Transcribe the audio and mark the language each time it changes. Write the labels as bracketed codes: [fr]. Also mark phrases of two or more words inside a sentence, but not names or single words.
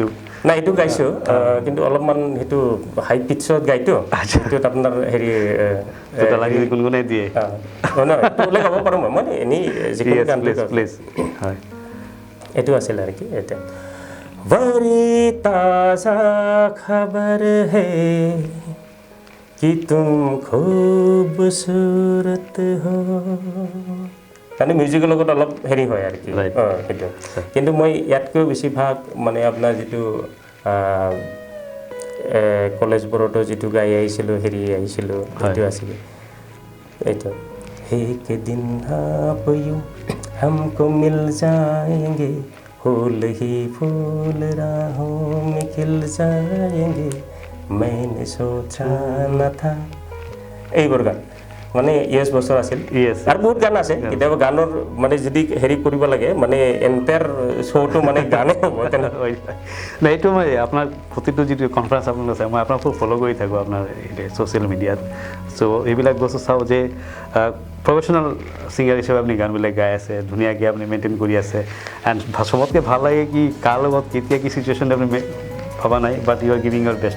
[as] নাই এইটো গাইছোঁ কিন্তু অলপমান সেইটো হাই পিটছত গাইতো সেইটোত আপোনাৰ হেৰি লাগি গুণগুণাই দিয়ে ওলাই গাব পাৰোঁ মই এনেই যিকোনো গান প্লিজ হয় এইটো আছিলে আৰু কি এতিয়া [hi] बड़ी ताज़ा ख़बर है कि तुम खूबसूरत हो [as] মানে মিউজিকৰ লগত অলপ হেৰি হয় আৰু কি সেইটো কিন্তু মই ইয়াতকৈ বেছিভাগ মানে আপোনাৰ যিটো কলেজবোৰতো যিটো গাই আহিছিলোঁ হেৰি আহিছিলোঁ সেইটো আছিলে এইটো [hi] एक दिन आप यूं हमको मिल जाएंगे फूल ही फूल राहों में खिल जाएंगे मैंने सोचा न था [as] এইবোৰ গান মানে ইয়েছ বছৰ আছিল আৰু বহুত গান আছে কেতিয়াবা গানৰ মানে যদি হেৰি কৰিব লাগে মানে এণ্টায়াৰ শ্ব'টো মানে গানে হ'ব তেনেকৈ নাই এইটো মই আপোনাৰ প্ৰতিটো যিটো কনফাৰেঞ্চ আপোনালোক আছে মই আপোনাক খুব ফ'ল' কৰি থাকোঁ আপোনাৰ ছ'চিয়েল মিডিয়াত চ' এইবিলাক বস্তু চাওঁ যে [en] professional singer [as] হিচাপে আপুনি গানবিলাক গাই আছে ধুনীয়াকৈ আপুনি মেইনটেইন কৰি আছে এণ্ড চবতকৈ ভাল লাগে কি কাৰ লগত কেতিয়া কি চিটুৱেশ্যন আপুনি ভবা নাই [en] but you are giving your best